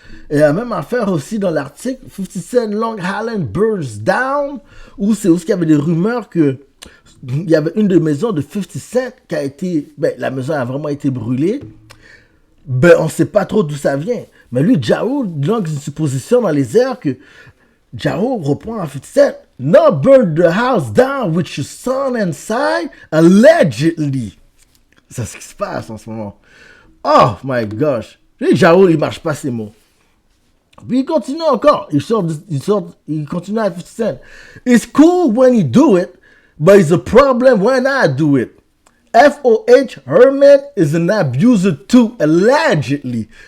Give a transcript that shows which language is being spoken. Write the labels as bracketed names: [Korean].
[French] Et la même affaire aussi dans l'article, 50 Cent [English] Long Island burns down, [French] où c'est aussi qu'il y avait des rumeurs que il y avait une des maisons de 50 Cent qui a été, la maison a vraiment été brûlée. On ne sait pas trop d'où ça vient. Mais lui, Ja Rule, donc une supposition dans les airs que Ja Rule reprend à 50 Cent. [English] Not burn the house down with your son inside, allegedly. [French] C'est ce qui se passe en ce moment. [English] Oh my gosh. [French] Ja Rule, il marche pas ces mots. Puis il continue encore. Il continue à 50 Cent. [English] It's cool when you do it, but it's a problem when I do it. FOH, Herman is an abuser too, allegedly.